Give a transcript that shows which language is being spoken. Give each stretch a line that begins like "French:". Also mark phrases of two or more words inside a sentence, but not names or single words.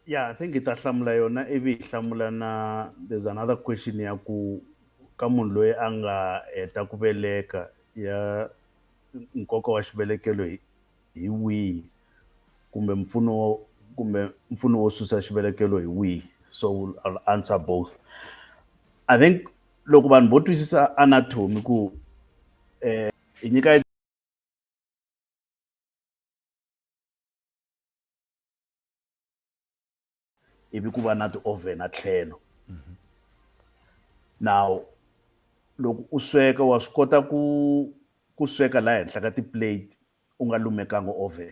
English: Yeah, I think
Tsonga: ita hlamula yona ivi hi hlamula na
English: there's another question
Tsonga: ya ku ka munhu loyi a nga heta ku veleka ya nkoka wa xivelekelo hi wihi kumbe mpfuno wo susa xivelekelo hi wihi.
English: So I'll answer both. I think
Tsonga: loko vanhu vo twisisa anatomy ku hi nyika ivi ku va na ti-oven a tlhelo. Now loko u sweka wa swi kota ku sweka laha henhla ka ti-plate u nga lumekanga oven.